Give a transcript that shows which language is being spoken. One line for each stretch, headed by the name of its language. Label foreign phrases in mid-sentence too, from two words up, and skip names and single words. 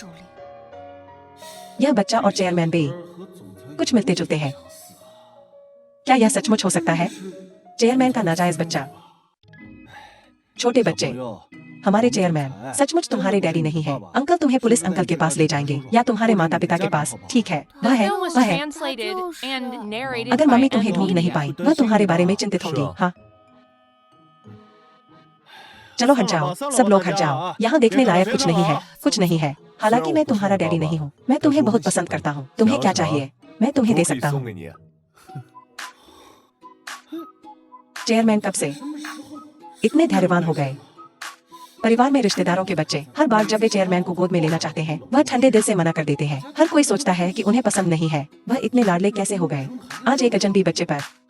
Hindi: यह बच्चा और चेयरमैन बे कुछ मिलते जुलते हैं। क्या यह सचमुच हो सकता है? चेयरमैन का नाजायज बच्चा। छोटे बच्चे, हमारे चेयरमैन सचमुच तुम्हारे डैडी नहीं है। अंकल तुम्हें पुलिस अंकल के पास ले जाएंगे या तुम्हारे माता पिता के पास। ठीक है, वह है,
English: film was
Hindi: वह है।
English: translated and narrated
Hindi: अगर
English: by
Hindi: मम्मी तुम्हें ढूंढ नहीं
English: Media.
Hindi: पाई, वह तुम्हारे बारे में चिंतित होगी। हाँ, चलो हट जाओ, सब लोग हट जाओ। यहाँ देखने लायक कुछ नहीं है, कुछ नहीं है। हालांकि मैं तुम्हारा डैडी नहीं हूँ, मैं तुम्हें बहुत पसंद करता हूँ। तुम्हें क्या चाहिए? मैं तुम्हें दे
Chinese: 我可以
Hindi: सकता
Chinese: 送
Hindi: हूँ।
Chinese: 给你。
Hindi: चेयरमैन कब से इतने धैर्यवान हो गए? परिवार में रिश्तेदारों के बच्चे हर बार जब वे चेयरमैन को गोद में लेना चाहते हैं, वह ठंडे दिल से मना कर देते हैं। हर कोई सोचता है कि उन्हें पसंद नहीं है। वह इतने लाडले कैसे हो गए? आज एक अजनबी बच्चे पर।